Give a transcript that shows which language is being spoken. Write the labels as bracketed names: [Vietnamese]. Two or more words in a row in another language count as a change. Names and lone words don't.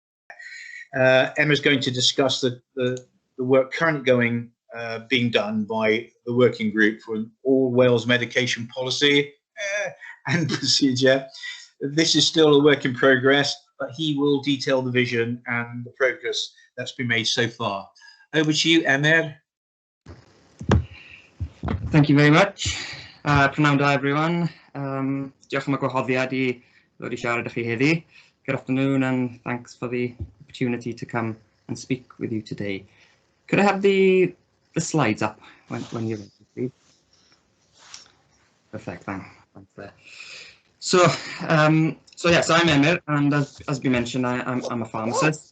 [English] Emma's going to discuss the work currently being done by the working group for all Wales medication policy and procedure. This is still a work in progress, but he will detail the vision and the progress that's been made so far. Over to you, Emma. Thank you very much. [Welsh] Prynawn da, everyone. Diolch am y gwahoddiad I ddod I siarad â chi heddi. [English] Good afternoon, and thanks for the opportunity to come and speak with you today. Could I have the slides up when you're ready, please? Perfect, thanks there. So yes, I'm Emyr, and as we mentioned, I'm a pharmacist.